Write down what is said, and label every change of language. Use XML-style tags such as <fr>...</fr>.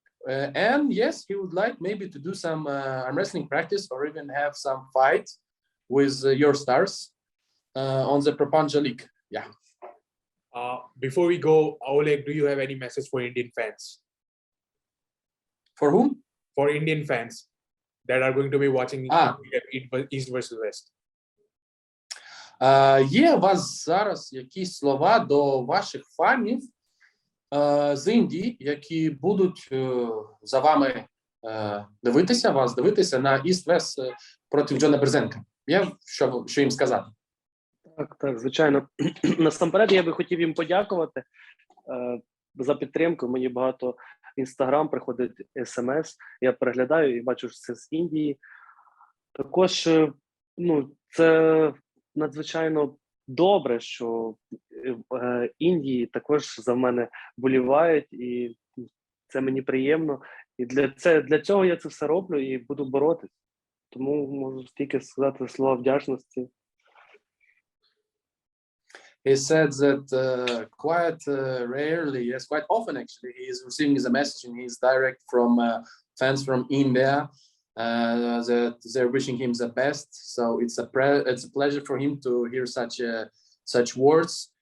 <en>And yes, he would like maybe to do some arm wrestling practice, or even have some fight with your stars on the Pro Panja League. Yeah. Before we go, Oleg, do you have any message for Indian fans? For whom? For Indian fans that are going to be watching East versus West.</en> <uk>Є у вас зараз якісь слова до ваших фанів з Індії, які будуть за вами дивитися на Іст-Вест проти Джона Брзенка? Є що їм сказати? Так, звичайно. Насамперед, я би хотів їм подякувати за підтримку. Мені багато в Інстаграм приходить смс, я переглядаю і бачу, що це з Індії. Також, це надзвичайно добре, що в Індії також за мене вболівають, і це мені приємно. І для цього я це все роблю і буду боротись. Тому можу тільки сказати слова вдячності.</uk> <en>He said that quite rarely, yes, quite often actually, he is receiving the message and he's direct from fans from India that they're wishing him the best. So it's a pleasure for him to hear such words.</en>